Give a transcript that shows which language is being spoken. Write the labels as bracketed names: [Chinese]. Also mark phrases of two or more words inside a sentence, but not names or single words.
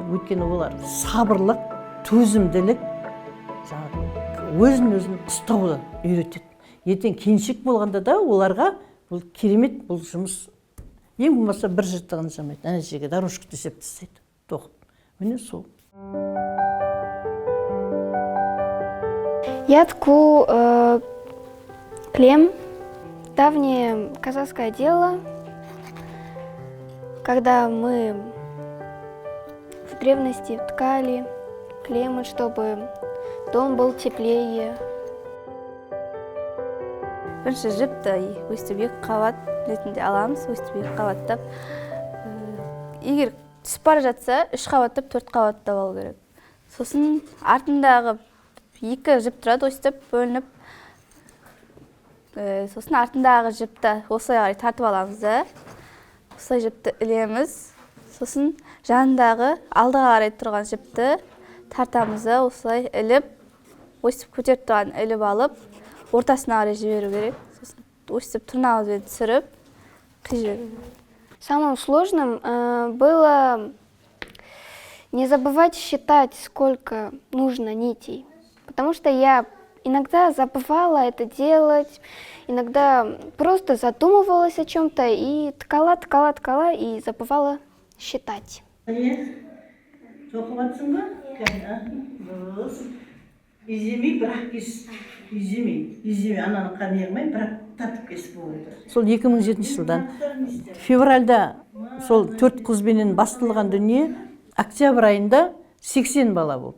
[Kazakh] Өйткені олар сабырлық, төзімділік, өзін ұстауды үйретеді. Ертең келіншек болғанда да оларға бұл керемет, бұл жұмыс ең болмаса бір жыртығын жамайды. Ана жерге дорожка төсеп тастайды, тоқып. Міне сол. [Russian] Я тку клем. Давнее казахское дело, когда мы в древности ткали клеммы, чтобы дом был теплее. [Kazakh] Бірінші жіпті өстіп 2 қабат ретінде аламыз, өстіп 2 қабаттап. Егер түсіп бара жатса, 3 қабаттап 4 қабаттап алу керек. Сосын артындағы 2 жіп тұрады, өстіп бөлініп. Сосын артындағы жіпті осылай қарай тартып аламыз да. Осылай жіпті ілеміз. Сосын жанындағы алдыға қарай тұрған жіпті тартамыз да, осылай іліп, өстіп көтеріп тұрған іліп алып, ортасына қарай жіберу керек. Сосын өстіп тырнағымызбен түсіріп, қиып. [Russian] Самым сложным было не забывать считать, сколько нужно нитей. Потому что я иногда забывала это делать, иногда просто задумывалась о чем-то и ткала и забывала считать. [Kazakh] Сол 2007 жылдан февральда сол 4 қызбенен басталған дүние, октябрь айында 80 бала болды.